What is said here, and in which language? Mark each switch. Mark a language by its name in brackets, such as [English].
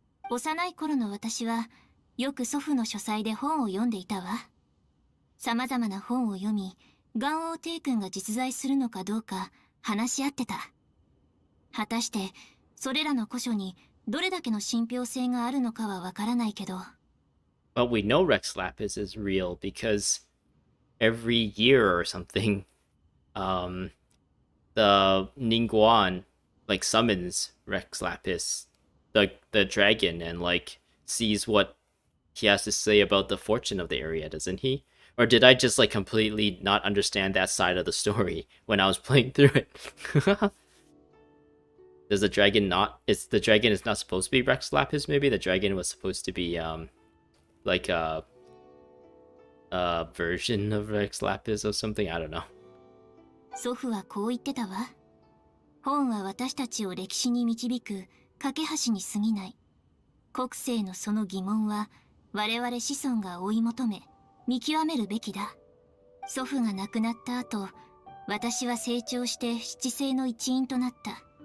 [Japanese] 幼い頃の私は、よく祖父の書斎で本を読んでいたわ。様々な本を読み、元王帝君が実在するのかどうか話し合ってた。果たして、それらの古書にどれだけの信憑性があるのかはわからないけど。 [English] Well, we know Rex Lapis is real because every year or something, the Ningguan like summons Rex Lapis, the dragon, and like sees what he has to say about the fortune of the area, doesn't he? Or did I just like completely not understand that side of the story when I was playing through it? Does the dragon not? The dragon is not supposed to be Rex Lapis. Maybe the dragon was supposed to be like a version of Rex Lapis or something. I don't know. [Japanese] 祖父はこう言ってたわ。本は私たちを歴史に導く架け橋に過ぎない。国政のその疑問は我々子孫が追い求め見極めるべきだ。祖父が亡くなった後、私は成長して七聖の一員となった。